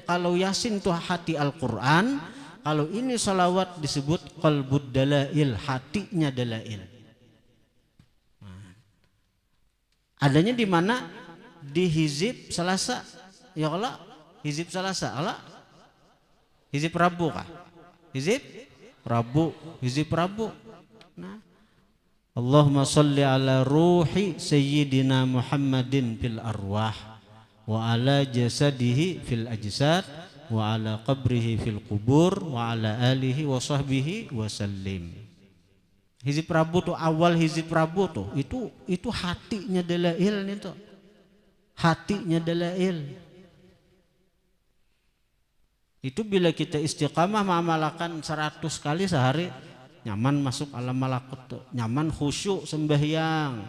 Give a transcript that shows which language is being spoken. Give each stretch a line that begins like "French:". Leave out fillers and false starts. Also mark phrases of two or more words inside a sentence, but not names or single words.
Indonesian: Kalau Yasin itu hati Al-Quran, kalau ini salawat disebut
Arabic: قلب الدلائل,
Indonesian: hatinya dalail. Nah, adanya di mana? Di hizib Selasa.
Arabic: يا الله,
Indonesian: hizib Selasa. Allah, hizib Rabu kah? Hizib Rabu. Nah,
Arabic: اللهم صل على روح سيدنا محمد في الأرواح وعلى جسده في الأجساد وعلى قبره في القبور وعلى آله وصحبه وسلم.
Banjar: Hizib Rabu tuh, awal hizib Rabu tuh itu hatinya dalail nih tuh. Hatinya dalail. Itu bila kita istiqamah mengamalkan 100 kali sehari, nyaman masuk alam malakut tuh, nyaman khusyuk sembahyang.